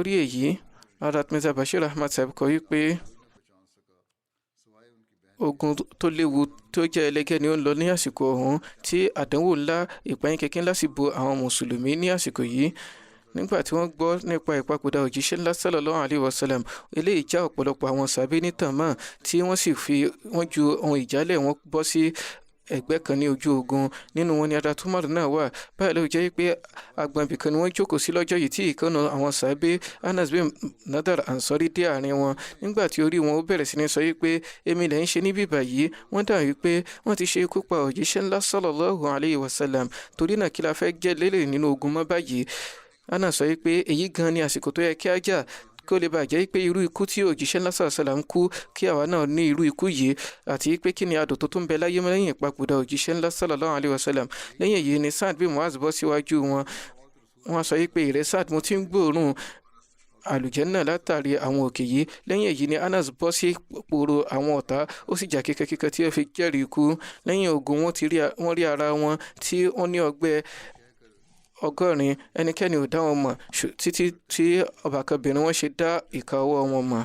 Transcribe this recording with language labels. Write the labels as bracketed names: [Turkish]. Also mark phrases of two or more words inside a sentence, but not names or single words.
[Yoruba] lórí èyí Hazrat Mirza Bashir Ahmad Sahib kọ wípé ogun tó léwu tó jẹ́ ẹlẹ́gẹ́ ni ó ń lọ ní àsìkò ọ̀hún tí àdánwò ńlá ìpayín kékeré ńlá sì bo àwọn mùsùlùmí ní àsìkò yìí. Nígbà tí wọ́n gbọ́ nípa ìpapòdà òjíṣẹ́ ńlá [Arabic] صلى الله عليه وسلم, [Yoruba] eléyìí já ọ̀pọ̀lọpọ̀ àwọn sàbí nítàn mọ́ tí wọ́n ju ohun ìjálẹ̀ wọn bọ́ sí ẹgbẹ́ kan ní ojú ogun. Nínú wọn ni Hazrat Umar náà wà. Báyìí ló jẹ́ pé agbọ̀n ibìkan ni wọ́n jókòó sí lọ́jọ́ yìí tí ìkànnà àwọn sàbí Anas bin Nadar Ansari dé àárín wọn. Nígbà tí orí wọn ó bẹ̀rẹ̀ sí ní sọ wípé èmi lẹ̀ ń ṣe níbí báyìí, wọ́n dà wípé wọ́n ti ṣe ikú pa òjíṣẹ́ ńlá [Arabic] صلى الله عليه وسلم, [Yoruba] torí náà kí la fẹ́ jẹ́ lélẹ̀ nínú ogun mọ́ báyìí. Anas sọ wípé èyí gan ni àsìkò tó yẹ kí á jà kó lè bàjẹ́ pé irú ikú tí òjíṣẹ́ ńlá sàlá ń kú kí àwa náà ní irú ikú yìí, àti pé kí ni adùn tó tún bẹ láyé lẹ́yìn ìpapòdà òjíṣẹ́ ńlá [Arabic] صلى الله عليه وسلم. [Yoruba] Lẹ́yìn èyí ni Saad bin Muaz bọ́ síwájú wọn. Wọ́n sọ pé ìrẹ́ Saad, mo ti ń gbóòórùn àlùjànnà látàrí àwọn òkè yìí. Lẹ́yìn èyí ni Anas bọ́ sí pòrò àwọn ọ̀tá, ó sì jà kíkankíkan tí ó fi jẹ́rìí ikú. Lẹ́yìn ogun wọ́n rí ara wọn tí wọ́n ní ọgbẹ́ 100, ẹnikẹ́ni ò dá wọn mọ̀ títí tí ọbàkanbìnrin wọn ṣe dá ìka ọwọ́ wọn mọ̀.